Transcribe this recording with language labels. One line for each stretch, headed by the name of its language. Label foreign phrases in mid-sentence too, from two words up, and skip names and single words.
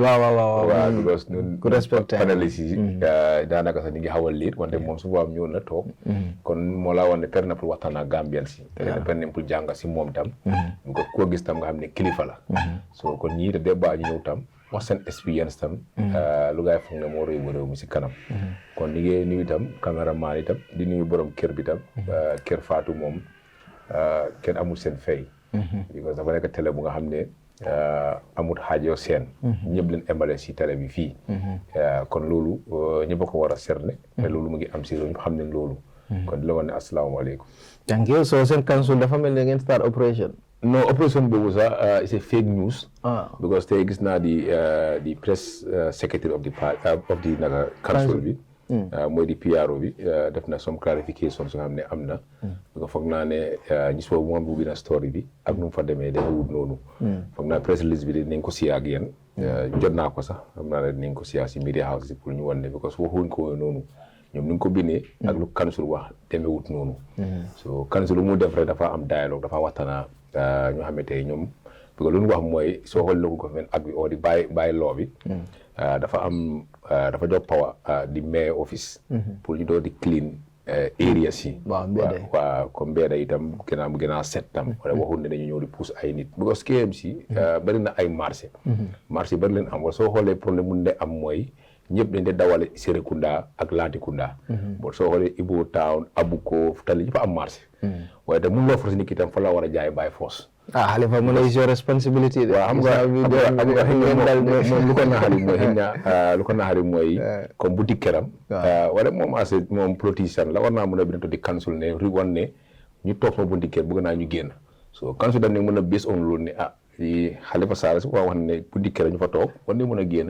Wolof: waaw because ñun panélistes yi daanaka sax ñu ngi xawal liir wante moom su boobaa ñëw na toog kon moo laa wax ne per na pour waxtaan ak Gambien si te per na pour jàng si moom tam ko koo gis tam nga xam ne kilifa la so kon ñii te débat ñu ñëw tam wax seen expérience tam lu gaay foog ne moo réew réew mi si kanam kon ni ngi nuyu tam caméraman yi tam di nuyu borom kër bi tam kër Fatou moom kenn amul seen fay because dafa nekk télé bu nga xam ne amut xaajoo seen ñëpp leen embale si télé bi fii kon loolu ñëpp a ko war a serne te loolu mu ngi am si réew ñëpp xam ne loolu kon di la wax ne asalaamaaleykum
English: thank you so
Wolof: seen council dafa mel ne ngeen
English: start operation
Wolof: no operation boobu sax c'est
English: fake news because
Wolof: tey gis naa di
English: press secretary of the
Wolof: naka council bi mooy di PRO bi def na
English: some clarification
Wolof: su nga xam ne am na foog naa ne gis boobu moom bu na story bi ak nu mu fa demee dama wut noonu foog naa
English: press release
Wolof: bi dinañ ko siyaa ak yéen jot naa ko sax xam naa ne dinañ ko siyaa si
English: media house
Wolof: pour ñu wan ne because waxuñ ko noonu ñoom ni nga ko bindee ak lu council wax demee wut noonu so council lu mu def rek dafa am dialogue dafa waxtaana ñoo xamante ne ñoom
French: parce que
Wolof: lu ñu wax mooy soo xool
English: local government
Wolof: ak bi oo di bàyyi law bi dafa jox power di
English: mayor office
Wolof: pour ñu doon di
English: clean area
Wolof: si waaw comme mbedda itam gën a set tam wala waxul ne dañu ñëw di pousse ay nit because KMC bari na ay marché bari leen am wala soo xoolee problème mun ne am mooy ñëpp dañ de dawale Serekunda ak Latrikunda bon soo xoolee Ibo Town Abuko Tali ñëpp am marché waaye te mun loo force nit ki tam fa la war a jaay
English: by force Halifa
Wolof: mu ne
English: is your responsibility
Wolof: waaw xam nga moom lu ko naxari mooy
French: comme boutique
Wolof: keram wala moom moom politicien la war naa mën a bind di council ne wan ne ñu toog sama boutique kër bëgg naa ñu génn so council dam ne mën a bés on loolu ne Halifa Sallah su ko wax ne boutique keram ñu fa toog war ne mën a génn